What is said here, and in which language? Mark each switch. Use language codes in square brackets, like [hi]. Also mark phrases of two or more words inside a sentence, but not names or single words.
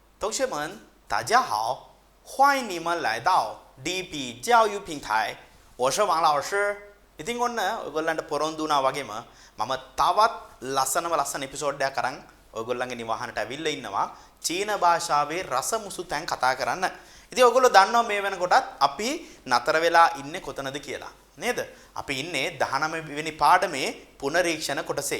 [zh] 同学们，大家好，欢迎你们来到 DP 教育平台。我是王老师。 [si] ඉතින් ඔන්න ඔයගොල්ලන්ට පොරොන්දු වුණා වගේම මම තවත් ලස්සන එපිසෝඩ් එකක් අරන් ඔයගොල්ලන්ගේ නිවහනට ඇවිල්ලා ඉන්නවා චීන භාෂාවේ රසමුසු තැන් කතා කරන්න. ඉතින් ඔයගොල්ලෝ දන්නවා මේ වෙනකොටත් අපි නතර වෙලා ඉන්නේ කොතනද කියලා. නේද? අපි ඉන්නේ 19 වෙනි පාඩමේ පුනරීක්ෂණ කොටසේ.